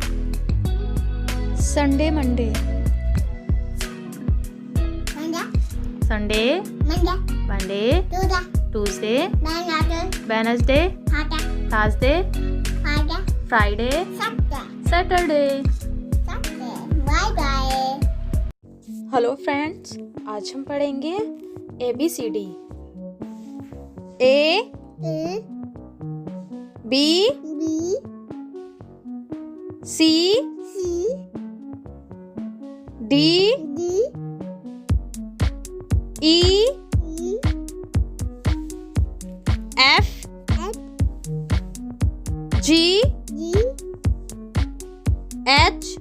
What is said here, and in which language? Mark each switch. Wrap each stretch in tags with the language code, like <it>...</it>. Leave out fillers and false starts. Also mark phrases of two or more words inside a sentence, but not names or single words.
<en>Sunday, Monday, Sunday, Monday, Tuesday, Wednesday, Thursday, Friday, Saturday. bye bye. hello friends,</en> <hi>आज हम पढ़ेंगे ABCD।</hi> <en>A, B, C, D, E, F, G, H,</en>